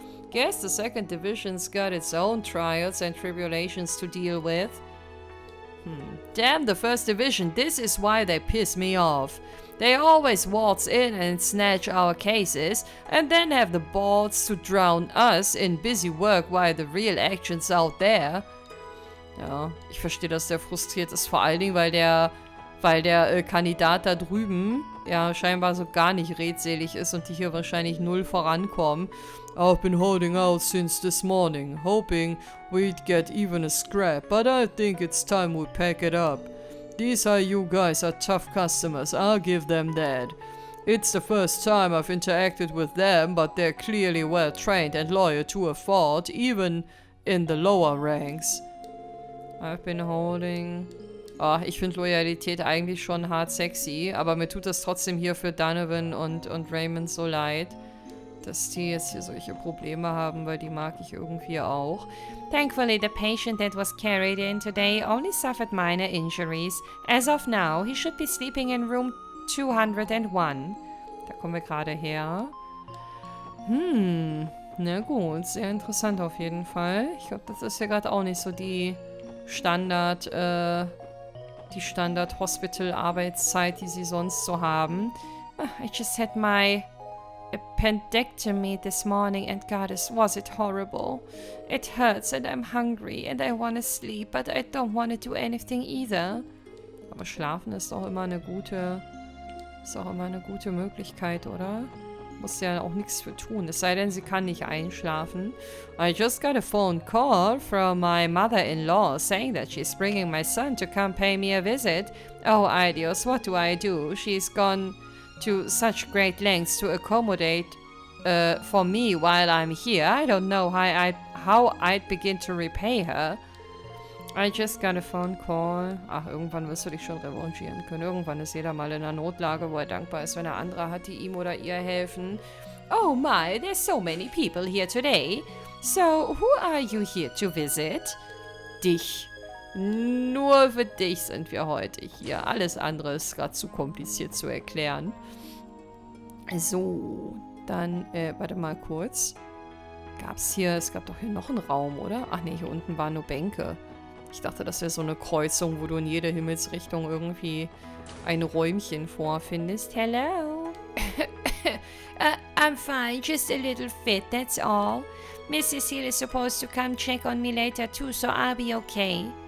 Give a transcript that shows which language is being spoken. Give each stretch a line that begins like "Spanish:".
English: Guess the second division's got its own trials and tribulations to deal with. Damn the first division, this is why they piss me off. They always waltz in and snatch our cases, and then have the balls to drown us in busy work while the real action's out there.
German: Ja, ich verstehe, dass der frustriert ist, vor allen Dingen, weil der Kandidat da drüben ja scheinbar so gar nicht redselig ist und die hier wahrscheinlich null vorankommen.
English: I've been holding out since this morning, hoping we'd get even a scrap, but I think it's time we pack it up. These HIER guys are tough customers, I'll give them that. It's the first time I've interacted with them, but they're clearly well trained and loyal to a fault, even in the lower ranks. I've been holding...
German: Oh, ich finde Loyalität eigentlich schon hart sexy, aber mir tut es trotzdem hier für Donovan und Raymond so leid, dass die jetzt hier solche Probleme haben, weil die mag ich irgendwie auch.
English: Thankfully, the patient that was carried in today only suffered minor injuries. As of now, he should be sleeping in room 201.
German: Da kommen wir gerade her. Na gut, sehr interessant auf jeden Fall. Ich glaube, das ist ja gerade auch nicht so die Standard-Hospital-Arbeitszeit, die sie sonst so haben.
English: I just had my appendectomy this morning and God, was it horrible. It hurts and I'm hungry and I want to sleep, but I don't want to do anything either.
German: Aber schlafen ist auch immer eine gute Möglichkeit, oder? Muss ja auch nichts für tun, es sei denn, sie kann nicht einschlafen.
English: I just got a phone call from my mother-in-law saying that she's bringing my son to come pay me a visit. Oh, ideos, what do I do? She's gone to such great lengths to accommodate for me while I'm here. I don't know how I'd begin to repay her. I just got a phone call.
German: Ach, irgendwann wirst du dich schon revanchieren können. Irgendwann ist jeder mal in einer Notlage, wo er dankbar ist, wenn er andere hat, die ihm oder ihr helfen.
English: Oh my, there's so many people here today. So, who are you here to visit?
German: Dich. Nur für dich sind wir heute hier. Alles andere ist gerade zu kompliziert zu erklären. So, dann, warte mal kurz. Es gab doch hier noch einen Raum, oder? Ach nee, hier unten waren nur Bänke. Ich dachte, das wäre so eine Kreuzung, wo du in jede Himmelsrichtung irgendwie ein Räumchen vorfindest.
English: Hello. I'm fine, just a little fit, that's all. Mrs. Hill is supposed to come check on me later too, so I'll be okay.